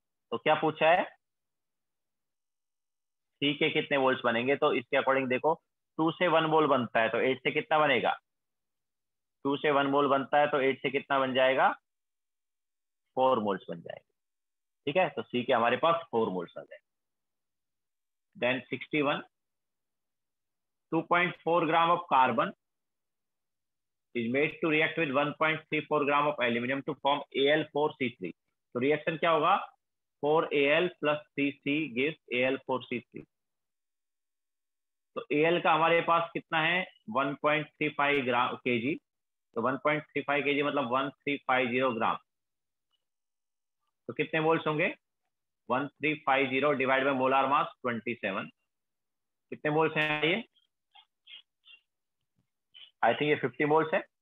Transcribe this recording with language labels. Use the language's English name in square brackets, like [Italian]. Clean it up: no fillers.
[Hindi] तो क्या पूछा है, C के कितने मोल्स बनेंगे, तो इसके अकॉर्डिंग देखो 2 से 1 मोल बनता है तो 8 से कितना बनेगा, 2 से 1 मोल बनता है तो 8 से कितना बन जाएगा, 4 मोल्स बन जाएगा, ठीक है। तो C के हमारे पास 4 मोल्स आ गए। [English] Then 61, 2.4 gram of carbon is made to react with 1.34 gram of aluminum to form Al4C3। [Hindi] तो रिएक्शन क्या होगा, 4Al plus 3C gives Al4C3। तो Al का हमारे पास कितना है 1.35 ग्राम केजी, तो 1.35 केजी मतलब 1350 ग्राम, तो कितने मोल्स होंगे, 1350 डिवाइड बाय मोलार मास 27, कितने मोल्स हैं ये, आई थिंक ये 50 मोल्स है।